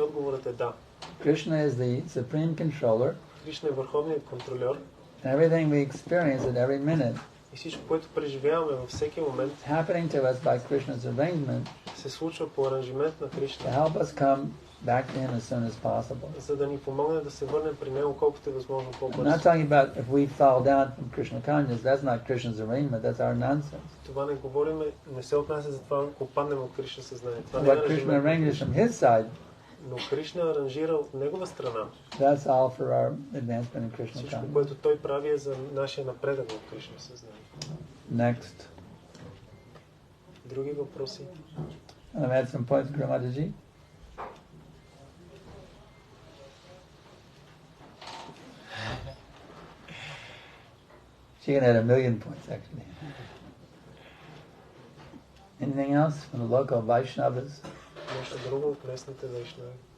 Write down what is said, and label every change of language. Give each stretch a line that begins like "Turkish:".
Bulgarian: Отговорът е да.
English: Krishna is the supreme controller.
Bulgarian: Кришна е върховният контролер.
English: Everything we experience at every minute,
Bulgarian: и всичко, което преживяваме във всеки момент,
English: happening to us by Krishna's arrangement,
Bulgarian: се случва по аранжимент на Кришна.
English: To help us come back to him as soon as possible.
Bulgarian: За да ни помогне да се върнем при него колкото е възможно по-бързо.
English: I'm not talking about if we fall down from Krishna consciousness. That's not Krishna's arrangement. That's our nonsense.
Bulgarian: Това не говорим, не се отнася за това, ако паднем от Кришна съзнание. Това не
English: What Krishna arranges from his side.
Bulgarian: Но Кришна аранжира от негова страна.
English: That's all for our advancement in Krishna consciousness.
Bulgarian: Всичко, което той прави е за нашия напредък в Кришна съзнание.
English: Next.
Bulgarian: Други въпроси?
English: I'll add some points, Gramadaji. She can add 1,000,000 points, actually. Anything else from the local Vaishnavas?
Bulgarian: Нещо друго от местните вайшнави.